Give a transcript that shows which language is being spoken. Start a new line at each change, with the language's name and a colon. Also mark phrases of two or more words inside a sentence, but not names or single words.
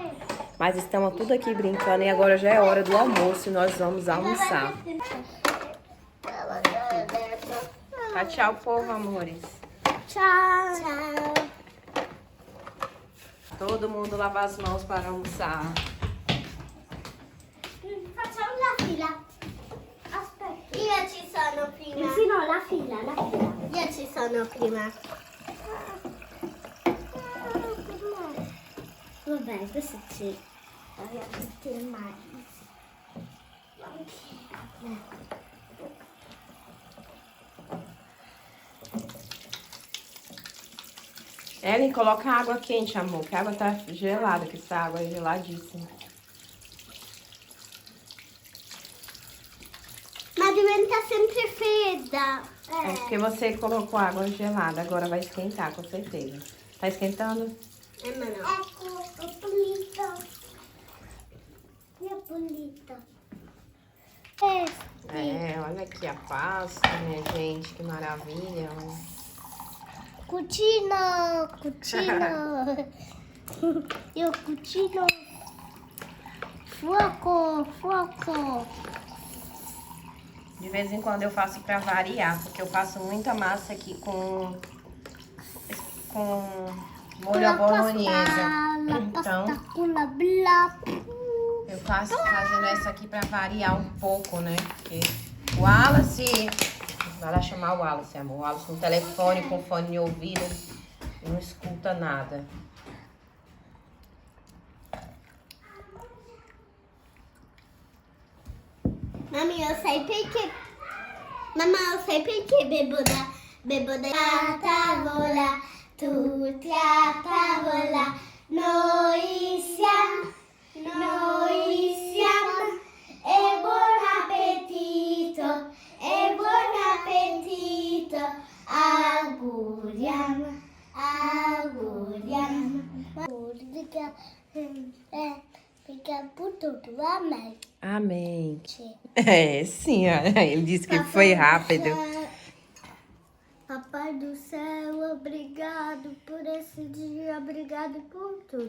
Portuguese: Mas estamos tudo aqui brincando e agora já é hora do almoço e nós vamos almoçar. Tá, tchau, povo, amores. Tchau. Tchau. Todo mundo lava as mãos para almoçar.
Italian: Facciamo la fila. Aspetta. Io ci sono prima. Sì, no, la fila. Io ci sono prima. Vabbè, questo ci tutti mai.
Portuguese: Ellen, coloca água quente, amor, que a água tá gelada, que essa água é geladíssima.
Italian: Ma diventa sempre fredda.
Portuguese: É porque você colocou água gelada, agora vai esquentar, com certeza. Tá esquentando?
Italian: Ma no. Ecco, è pulita. È pulita.
Portuguese: Olha aqui a Páscoa, minha gente, que maravilha.
Italian: Cucino. Io cucino. Fuoco.
Portuguese: De vez em quando eu faço pra variar, porque eu faço muita massa aqui com molho à bolonhesa. Então, eu faço fazendo essa aqui pra variar um pouco, né? Porque o Wallace, vai lá chamar o Wallace, amor. O Wallace no telefone, com fone de ouvido, não escuta nada.
Italian: Mami,
Portuguese: eu sei porque
Italian: Mamma,
Portuguese: eu sei
Italian: perché bebo da tavola, tutti a tavola, noi siamo, e buon appetito, auguriamo.
Portuguese: Fica por tudo, amém. Amém. É, sim, ele disse que foi rápido. Papai do céu, obrigado por esse dia, obrigado por tudo.